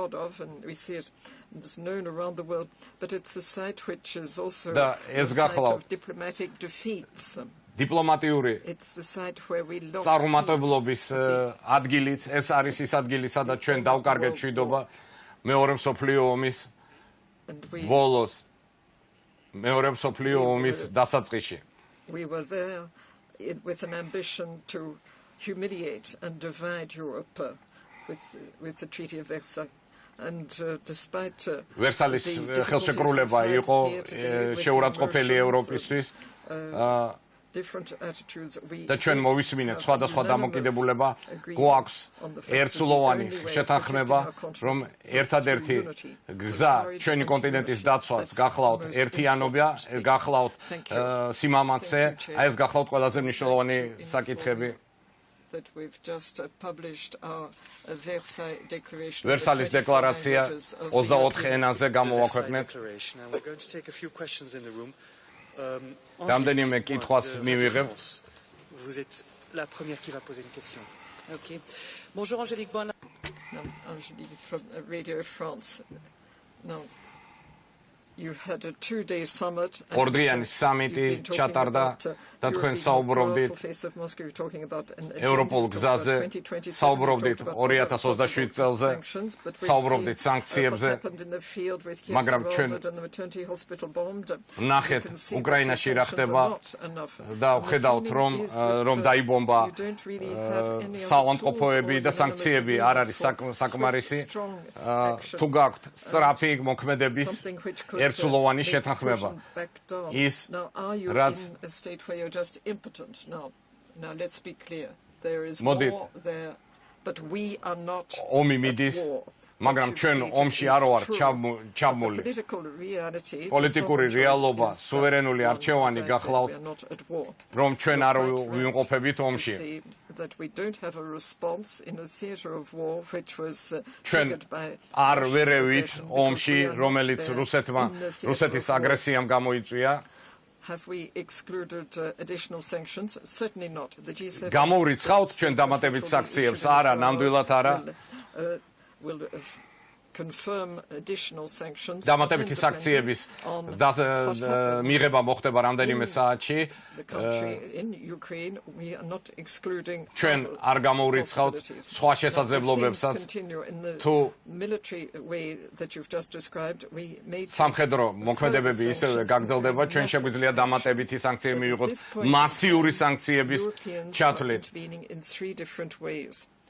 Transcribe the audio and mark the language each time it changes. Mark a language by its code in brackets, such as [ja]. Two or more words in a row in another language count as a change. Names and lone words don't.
[ka] ეს გახლავთ დიპლომატიური წარუმატებლობის ადგილიც, ეს არის ის ადგილი, სადაც ჩვენ დავკარგეთ მშვიდობა მეორე მსოფლიო ომის ბოლოს, მეორე მსოფლიო ომის დასაწყისში. [en] With an ambition to humiliate and divide Europe with the Treaty of Versailles. And despite [ka] ვერსალის ხელშეკრულება იყო შეურაცხყოფელი ევროპისთვის და ჩვენ მოვისმინეთ სხვადასხვა დამოკიდებულება, გვაქვს ერთსულოვანი შეთანხმება, რომ ერთადერთი გზა ჩვენი კონტინენტის დაცვას გახლავთ ერთიანობა, გახლავთ სიმამაცე, აი ეს გახლავთ ყველაზე მნიშვნელოვანი საკითხები. ვერსალის დეკლარაცია 24 ენაზე გამოვაქვეყნეთ. რამდენიმე კითხვას მივიღებთ. [fr] Vous êtes la première qui va poser une question. OK. Bonjour Angélique Bonne. [en] Angélique from Radio France. No. You had a 2-day summit. [ka] ორდღიანი სამიტი ჩატარდა და თქვენ საუბრობდით ევროპულ გზაზე, საუბრობდით 2027 წელზე, საუბრობდით სანქციებზე, მაგრამ ჩვენ ნახეთ უკრაინაში რა ხდება და ვხედავთ, რომ დაიბომბა საავადმყოფოები და სანქციები არ არის საკმარისი. თუ გაქვთ სწრაფი მოქმედების ერთსულოვანი შეთანხმება, ის რაც [en] just impotent now let's be clear, there is war there, but we are not [ka] ომი მიდის, მაგრამ ჩვენ ომში არ ვართ ჩაბმული. პოლიტიკური რეალობა, სუვერენული არჩევანი გახლავთ, რომ ჩვენ არ ვიმყოფებით ომში. ჩვენ არ ვერევით ომში, რომელიც რუსეთის აგრესიამ გამოიწვია. [en] Have we excluded additional sanctions? Certainly not. The G7 [ka] გამოვრიცხავთ ჩვენ დამატებით სანქციებს? არა, ნამდვილად არა. [en] Will confirm additional sanctions. [ka] დამატებითი სანქციების მიღება მოხდება რამდენიმე საათში. ჩვენ არ გამოვრიცხავთ სხვა შესაძლებლობებსაც. თუ სამხედრო მოქმედებები ისევე გაგრძელდება, ჩვენ შეგვიძლია დამატებითი სანქციები მივიღოთ მასიური სანქციების ჩათვლით.